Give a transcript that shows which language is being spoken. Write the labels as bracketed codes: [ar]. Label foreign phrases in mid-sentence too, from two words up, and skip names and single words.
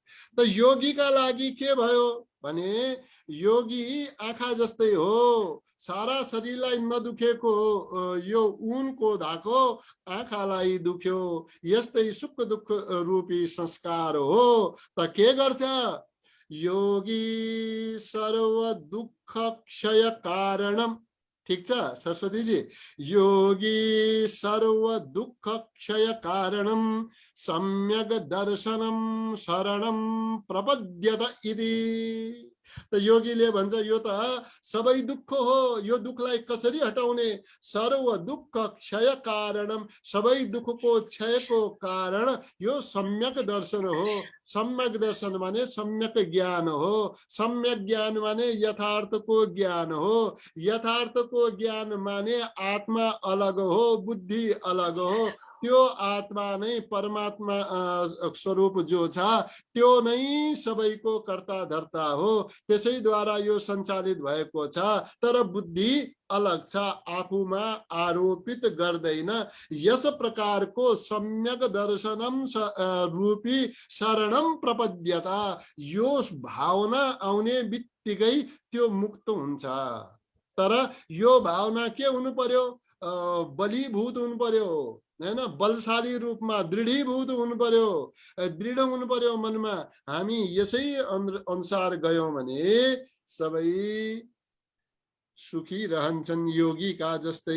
[ne] त योगीका लागि के भयो भने योगी आँखा जस्तै हो, सारा शरीरलाई नदुखेको यो ऊनको धागो आँखालाई दुख्यो। यस्तै सुख दुःख रूपी संस्कार हो। त के गर्छ योगी [sa] सर्व दुःख क्षय कारणम। [ne] ठीक छ [sa] सरस्वती जी, योगी सर्व दुःख क्षय कारणम सम्यक दर्शनम शरणम प्रपद्यत इति। [ne] त योगीले भन्छ यो त सबै दुःख हो, यो दुःखलाई कसरी हटाउने? [sa] सर्व दुःख क्षय कारणम, [ne] सबै दुःखको क्षयको कारण यो सम्यक दर्शन हो। सम्यक दर्शन माने सम्यक ज्ञान हो। सम्यक ज्ञान माने यथार्थको ज्ञान हो। यथार्थको ज्ञान माने आत्मा अलग हो, बुद्धि अलग हो। त्यो आत्मा नै परमात्मा स्वरूप जो छ त्यो नै सबैको कर्ता धर्ता हो। त्यसैद्वारा यो सञ्चालित भएको छ, तर बुद्धि अलग छ, आफूमा आरोपित गर्दैन। यस प्रकारको [sa] सम्यक दर्शनम रूपी शरणम प्रपद्यता, [ne] यो भावना आउने बित्तिकै त्यो मुक्त हुन्छ। तर यो भावना के हुनु पर्यो? बलीभूत हुनु पर्यो हैन, बलशाली रूपमा दृढीभूत हुनु पर्यो, दृढ हुनु पर्यो मनमा। हामी यसै अनुसार गयौं भने सबै सुखी रहन्छन् योगीका जस्तै।